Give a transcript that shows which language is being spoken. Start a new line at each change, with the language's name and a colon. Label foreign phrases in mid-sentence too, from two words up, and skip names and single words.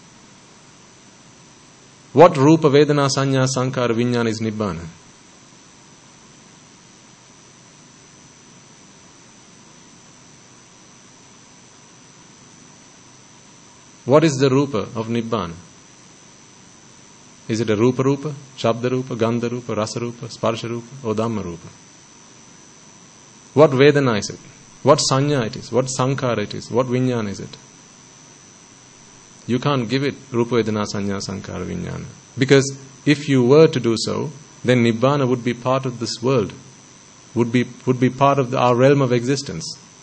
English: What
Pali: Rupa, Vedana, Sanya, Sankhara, Vijnana
English: is Nibbana? What is the Rupa of Nibbana? Is it a
Pali: Rupa Rupa, Shabda Rupa, Gandha Rupa, Rasa Rupa, Sparsha Rupa,
English: or
Pali: Dhamma Rupa?
English: What Vedana is it? What Sanya it is? What Sankhara it is? What Vijnana is it? You can't give it
Pali: Rupa, Vedana, Sanya, Sankhara, Vijnana.
English: Because if you were to do so, then Nibbana would be part of this world, would be part of our realm of existence.